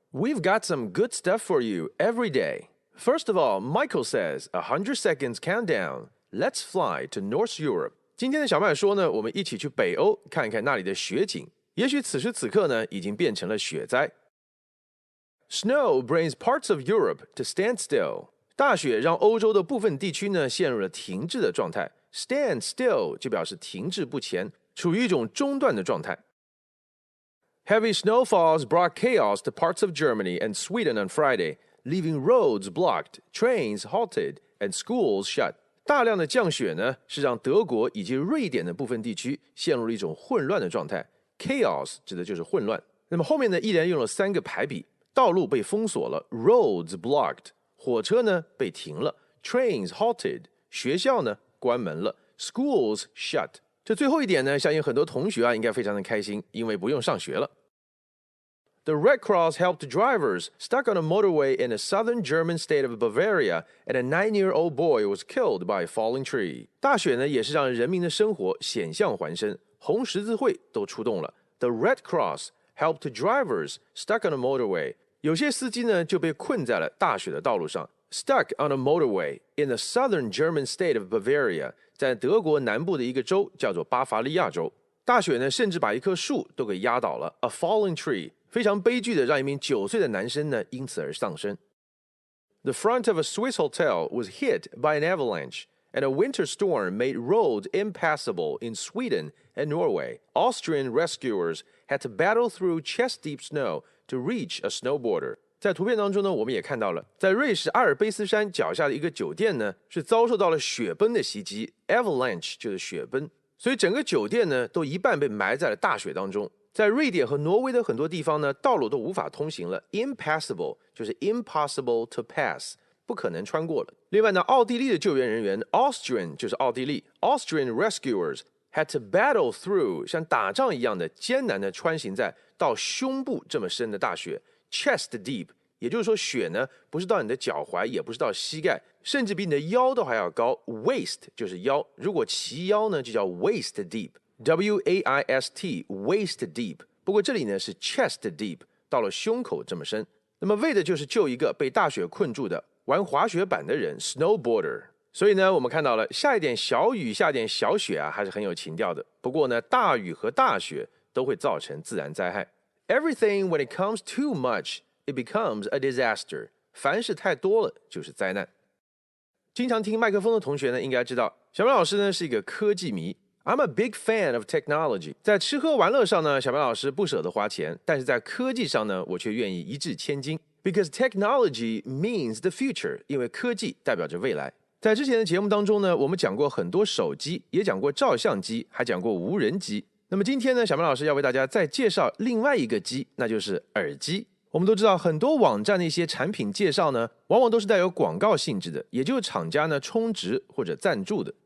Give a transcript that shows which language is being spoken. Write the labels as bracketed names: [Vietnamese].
[English] We've got some good stuff for you every day. First of all, Michael says, 100 seconds countdown. Let's fly to North Europe. [Chinese] 今天的小麦说呢，我们一起去北欧看一看那里的雪景。也许此时此刻呢，已经变成了雪灾。 [English] Snow brings parts of Europe to stand still. [Chinese] 大雪让欧洲的部分地区呢陷入了停滞的状态。 [English] Stand still [Chinese] 就表示停滞不前，处于一种中断的状态。 [English] Heavy snowfalls brought chaos to parts of Germany and Sweden on Friday, leaving roads blocked, trains halted, and schools shut. [Chinese] 大量的降雪呢，是让德国以及瑞典的部分地区陷入了一种混乱的状态。 Chaos 指的就是混乱。那么后面呢，依然用了3个排比，道路被封锁了 ， [English] roads blocked， [Chinese] 火车呢被停了 ， [English] trains halted， [Chinese] 学校呢关门了 ， [English] schools shut。 [Chinese] 这最后一点呢，相信很多同学应该非常的开心，因为不用上学了。 [English] The Red Cross helped drivers stuck on a motorway in the southern German state of Bavaria, and a 9-year-old boy was killed by a falling tree. [Chinese] 大雪呢，也是让人民的生活险象环生，红十字会都出动了。 [English] The Red Cross helped drivers stuck on a motorway. [Chinese] 有些司机呢就被困在了大雪的道路上。 [English] Stuck on a motorway in the southern German state of Bavaria, [Chinese] 在德国南部的一个州叫做巴伐利亚州。大雪呢，甚至把一棵树都给压倒了 ， [English] a falling tree， [Chinese] 非常悲剧的让一名9岁的男生呢因此而丧生。 [English] The front of a Swiss hotel was hit by an avalanche, and a winter storm made roads impassable in Sweden and Norway. Austrian rescuers had to battle through chest-deep snow to reach a snowboarder. [Chinese] 在图片当中呢，我们也看到了，在瑞士阿尔卑斯山脚下的一个酒店呢，是遭受到了雪崩的袭击 ，avalanche 就是雪崩，所以整个酒店呢都一半被埋在了大雪当中。在瑞典和挪威的很多地方呢，道路都无法通行了 ，impassable 就是 [English] impossible to pass， [Chinese] 不可能穿过了。另外呢，奥地利的救援人员 Austrian 就是奥地利 ， [English] Austrian rescuers had to battle through [Chinese] 像打仗一样的艰难的穿行在到胸部这么深的大雪。 [English] Chest deep， [Chinese] 也就是说雪呢不是到你的脚踝，也不是到膝盖，甚至比你的腰都还要高。 Waist 就是腰，如果齐腰呢就叫 [English] waist deep， [Chinese] W-A-I-S-T waist deep。不过这里呢是 [English] chest deep， [Chinese] 到了胸口这么深。那么为的就是救一个被大雪困住的玩滑雪板的人 snowboarder。所以呢，我们看到了下一点小雨，下一点小雪还是很有情调的。不过呢，大雨和大雪都会造成自然灾害。 [English] Everything when it comes too much, it becomes a disaster. [Chinese] 凡事太多了就是灾难。经常听麦克风的同学呢，应该知道小白老师呢是一个科技迷。 [English] I'm a big fan of technology. [Chinese] 在吃喝玩乐上呢，小白老师不舍得花钱，但是在科技上呢，我却愿意一掷千金。 [English] Because technology means the future. [Chinese] 因为科技代表着未来。在之前的节目当中呢，我们讲过很多手机，也讲过照相机，还讲过无人机。那么今天呢，小麦老师要为大家再介绍另外一个机，那就是耳机。我们都知道，很多网站的一些产品介绍呢，往往都是带有广告性质的，也就是厂家呢充值或者赞助的。